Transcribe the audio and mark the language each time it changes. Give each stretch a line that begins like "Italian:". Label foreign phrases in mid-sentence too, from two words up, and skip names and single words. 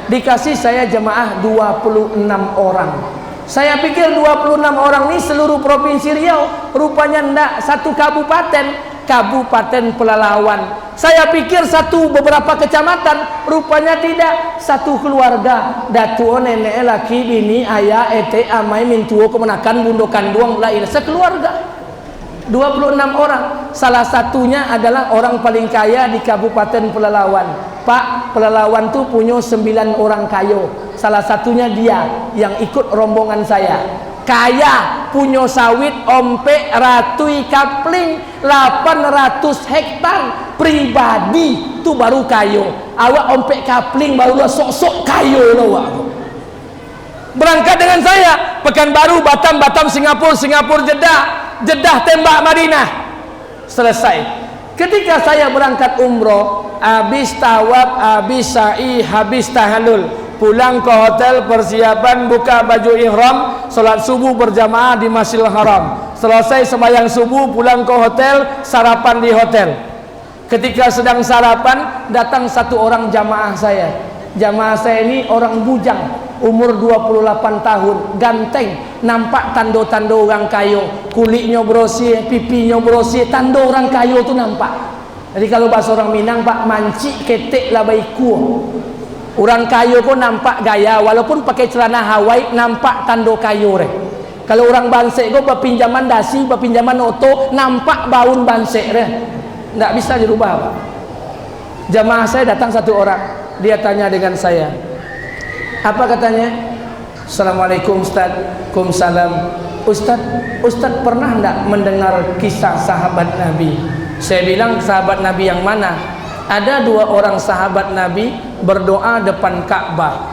Indonesian: Dikasih saya jamaah 26 orang. Saya pikir 26 orang ini seluruh provinsi Riau, rupanya enggak, satu kabupaten Pelalawan. Saya pikir satu beberapa kecamatan, rupanya tidak, satu keluarga.
Minangkabau: Datu nenek laki bini ayah ete amai mintuo kemenakan bundo kanduang lain,
Indonesian: sekeluarga 26 orang. Salah satunya adalah orang paling kaya di Kabupaten Pelalawan. Pak, Pelalawan tuh punya 9 orang kayo. Salah satunya dia yang ikut rombongan saya. Kaya, punya sawit
Minangkabau: ompek ratui
Indonesian: kapling 800 hektar pribadi,
Minangkabau: tuh baru kayo. Awak ompek kapling baru sok-sok kayo lo.
Indonesian: Berangkat dengan saya Pekanbaru, Batam, Singapura, Jeddah, tembak Madinah. Selesai. Ketika saya berangkat umroh, habis tawaf, habis sa'i, habis tahallul, pulang ke hotel, persiapan buka baju ihram, salat subuh berjamaah di Masjidil Haram. Selesai sembahyang subuh, pulang ke hotel, sarapan di hotel. Ketika sedang sarapan, datang satu orang jamaah saya. Jamaah saya ini orang bujang, umur 28 tahun, ganteng,
Minangkabau: nampak tando-tando orang kayo, kulitnya bersih, pipinya bersih, tando orang kayo tu nampak.
Indonesian: Jadi kalau bahasa orang Minang, Pak,
Minangkabau: mancik ketek labai kuah. Orang kayo ko nampak gaya, walaupun pakai celana Hawaii, nampak tando kayo re. Kalau orang bansek ko berpinjaman dasi, berpinjaman oto, nampak baun bansek re.
Indonesian: Tak bisa dirubah, Pak. Jamaah saya datang satu orang, dia tanya dengan saya, apa katanya?
Arabic: Assalamualaikum Ustaz. Waalaikumsalam.
Indonesian: Ustaz pernah enggak mendengar kisah sahabat Nabi? Saya bilang, sahabat Nabi yang mana? Ada 2 orang sahabat Nabi berdoa depan Ka'bah.